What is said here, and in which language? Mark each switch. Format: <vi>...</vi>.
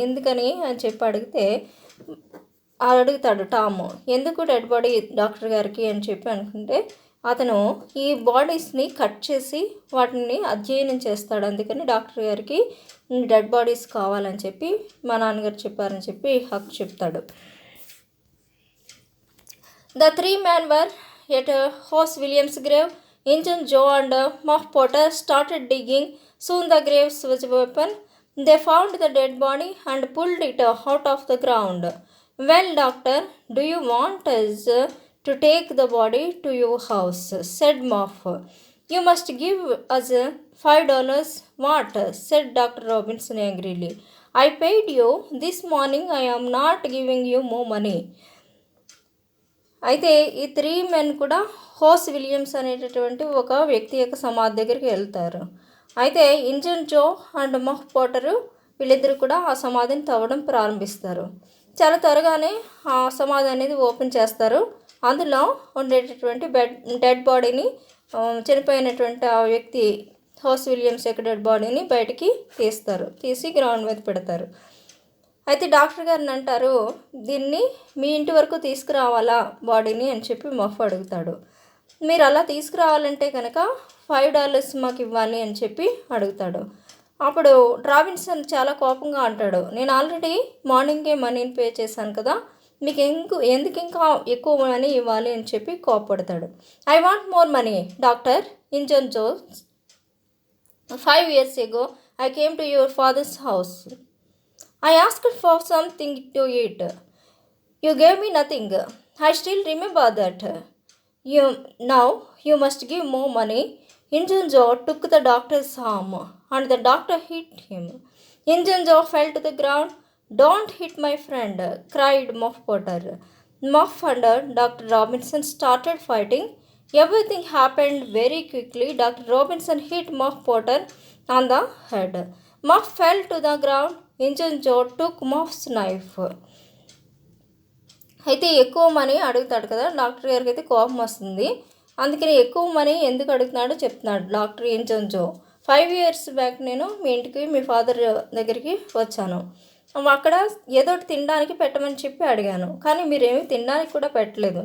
<te>ఎందుకని అని చెప్పి అడుగుతాడు టామ్. ఎందుకు డెడ్ బాడీ డాక్టర్ గారికి అని చెప్పి అనుకుంటే అతను ఈ బాడీస్ని కట్ చేసి వాటిని అధ్యయనం చేస్తాడు. అందుకని డాక్టర్ గారికి డెడ్ బాడీస్ కావాలని చెప్పి మా నాన్నగారు చెప్పారని చెప్పి హక్ చెప్తాడు.</te> <en>The 3 men were at Hoss Williams' grave. Injun Joe and Muff Potter started digging. Soon the grave was open. They found the dead body and pulled it out of the ground. Well, doctor, do you want us to take the body to your house, said Muff. You must give us $5. What, said Dr. Robinson angrily. I paid you this morning, I am not giving you more money.</en> <te>అయితే ఈ</te> <en>3 men</en> <te>కూడా hose Williams అనేటటువంటి ఒక వ్యక్తి యొక్క సమాధి దగ్గరికి వెళ్తారు. అయితే ఇంజన్ జో అండ్ మఫ్ పోటరు వీళ్ళిద్దరు కూడా ఆ సమాధిని తవ్వడం ప్రారంభిస్తారు. చాలా త్వరగానే ఆ సమాధి అనేది ఓపెన్ చేస్తారు. అందులో ఉండేటటువంటి డెడ్ బాడీని, చనిపోయినటువంటి ఆ వ్యక్తి హోస్ విలియమ్స్ యొక్క డెడ్ బాడీని బయటికి తీసి గ్రౌండ్ మీద పెడతారు. అయితే డాక్టర్ గారిని అంటారు, దీన్ని మీ ఇంటి వరకు తీసుకురావాలా బాడీని అని చెప్పి మఫ్ అడుగుతాడు. మీరు అలా తీసుకురావాలంటే కనుక $5 మాకు ఇవ్వాలి అని చెప్పి అడుగుతాడు. అప్పుడు రాబిన్సన్ చాలా కోపంగా అంటాడు, నేను ఆల్రెడీ మార్నింగే మనీని పే చేశాను కదా, మీకు ఎందుకు ఇంకా ఎక్కువ మనీ ఇవ్వాలి అని చెప్పి కోపపడతాడు.</te> <en>I want more money doctor. Injunjo, 5 years ago I came to your father's house. I asked for something to eat. You gave me nothing. I still remember that. You must give more money. Injunjo took the doctor's arm and the doctor hit him. Injunjo fell to the ground. Don't hit my friend, cried Muff Potter. Muff and Dr. Robinson started fighting. Everything happened very quickly. Dr. Robinson hit Muff Potter on the head. Muff fell to the ground. Injunjo took Muff's knife.</en> <te>అయితే ఎక్కువ money అడుగుతాడు కదా, doctor గారికి అయితే కోపం వస్తుంది. అందుకని ఎక్కువ మనీ ఎందుకు అడుగుతున్నాడో చెప్తున్నాడు డాక్టర్ ఇంజన్జో.</te> <en>5 years</en> <te>బ్యాక్ నేను మీ ఇంటికి మీ ఫాదర్ దగ్గరికి వచ్చాను. అక్కడ ఏదో తినడానికి పెట్టమని చెప్పి అడిగాను, కానీ మీరేమీ తినడానికి కూడా పెట్టలేదు.</te>